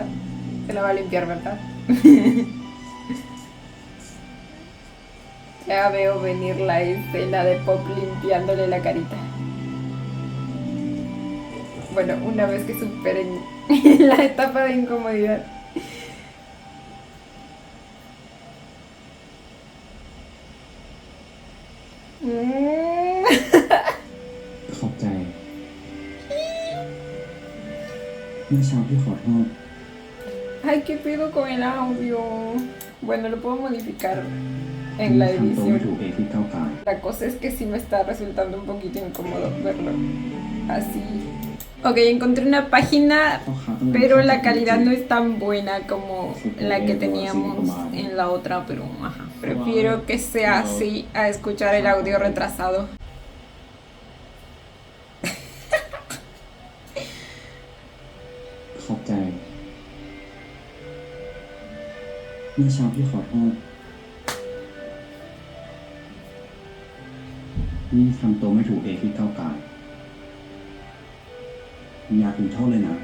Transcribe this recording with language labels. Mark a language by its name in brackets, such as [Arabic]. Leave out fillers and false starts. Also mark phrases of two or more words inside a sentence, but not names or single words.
[Spanish] Se la va a limpiar, ¿verdad? Ya veo venir la escena de Pop limpiándole la carita. Bueno, una vez que superen la etapa de incomodidad. [Thai] ขอบใจ เมื่อเช้าพี่ขอโทษ [Spanish] Ay, ¿qué pedo con el audio? Bueno, lo puedo modificar en la [Thai] ทำตัวไม่ถู [Spanish] edición. [Thai] กเองที่ก้าวไกล [Spanish] La cosa es que sí me está resultando un poquito incómodo verlo así. Ok, encontré una página, [Thai] พ่อค้าต้อง [Spanish] pero la calidad no es tan buena como la que teníamos en la otra, pero ajá, prefiero que sea así a escuchar el audio retrasado. [Thai] ขอบใจ เมื่อเช้าพี่ขอโทษ นี่ทำตัวไม่ถูกเองที่ก้าวไกลอยากถึงโทษเลยนะ